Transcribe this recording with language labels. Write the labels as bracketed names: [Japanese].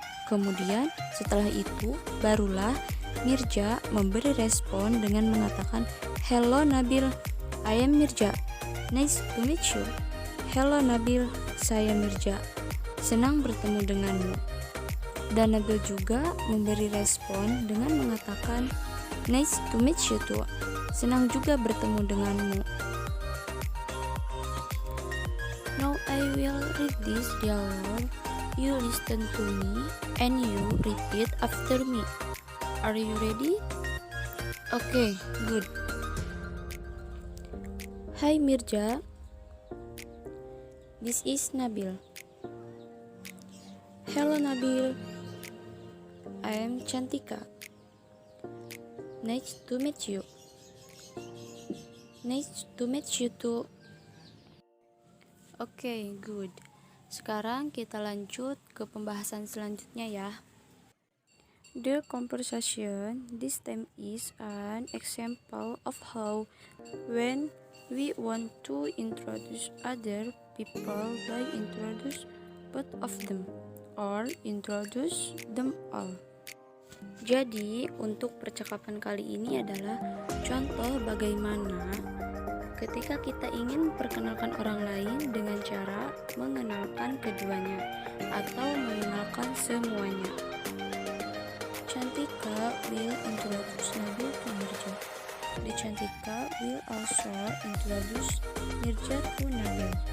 [Indonesian] Kemudian setelah itu barulah Mirja memberi respon dengan mengatakan [English] "Hello Nabil, I am Mirja. Nice to meet you." [Indonesian] "Hello Nabil, saya Mirja. Senang bertemu denganmu." Dan Nabil juga memberi respon dengan mengatakan [English] "Nice to meet you too. [Indonesian] Senang juga bertemu denganmu." [English] Now I will read this dialogue. You listen to me and you repeat after me. Are you ready? Okay, good. Hi Mirja. This is Nabil. Hello Nabil. I am Cantika. Nice to meet you. Nice to meet you too. Okay, good. [Indonesian] Sekarang kita lanjut ke pembahasan selanjutnya ya. [English] The conversation this time is an example of how when we want to introduce other people by introduce both of them or introduce them all. [Indonesian] Jadi untuk percakapan kali ini adalah contoh bagaimana ketika kita ingin memperkenalkan orang lain dengan cara mengenalkan keduanya atau mengenalkan semuanya. [English] Cantika will introduce Nabil to Mirja. The Cantika will also introduce Mirja to Nabil.